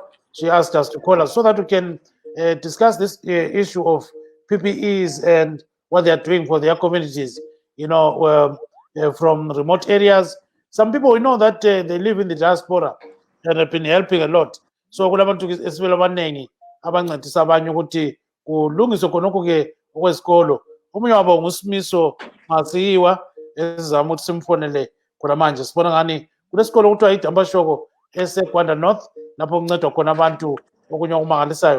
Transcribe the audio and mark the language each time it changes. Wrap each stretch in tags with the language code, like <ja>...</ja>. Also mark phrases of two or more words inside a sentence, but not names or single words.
<en>She asked us to call us so that we can discuss this issue of PPEs and what they are doing for their communities, from remote areas. Some people, we know that they live in the diaspora. and have been helping a lot.</en> <nd>So kulabantu esibele abanengi abancedisa abanye ukuthi kulungiswe khonokho-ke okwesikolo. Omunye wabo nguSimiso Masiyiwa esizama ukuthi simfonele khona manje. Sibona ngani kulesikolo kuthiwa iDambashoko eseGwanda North lapho kuncedwa khona abantu okunye okumangalisayo.</nd>